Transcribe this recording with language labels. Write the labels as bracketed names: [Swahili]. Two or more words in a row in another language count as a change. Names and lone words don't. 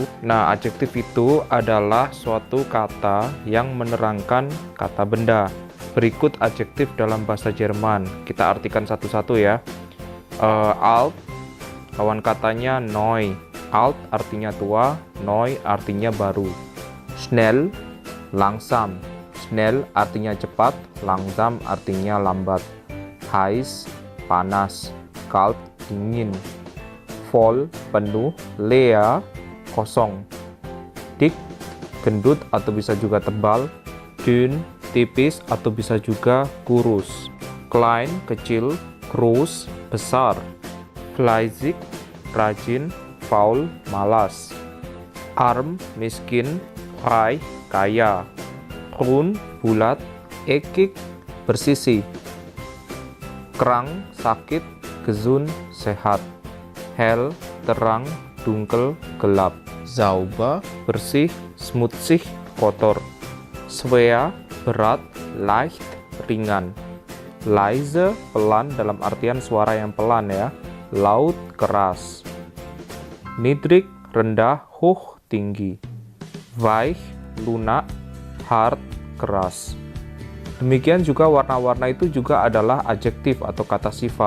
[Indonesian] Nah, adjektif itu adalah suatu kata yang menerangkan kata benda. Berikut adjektif dalam bahasa Jerman. Kita artikan satu-satu ya. Alt, kawan katanya neu. Alt artinya tua, neu artinya baru. [German] Schnell, langsam. [Indonesian] Schnell artinya cepat, langsam artinya lambat. Heiß, panas. Kalt, dingin. Voll, penuh. Leer, kosong. Dick, gendut atau bisa juga tebal. Dünn, tipis atau bisa juga kurus. Klein, kecil. Groß, besar. Fleißig, rajin. Faul, malas. Arm, miskin. Reich, kaya. Rund, bulat. Eckig, bersisi. Krank, sakit. Gesund, sehat. Hell, terang. Dunkel, gelap. Sauber, bersih. Schmutzig, kotor. Schwer, berat. Leicht, ringan. Leise, pelan dalam artian suara yang pelan ya. Laut, keras. Niedrig, rendah. Hoch, tinggi. Weich, lunak. Hard, keras. Demikian juga warna-warna itu juga adalah adjektif atau kata sifat.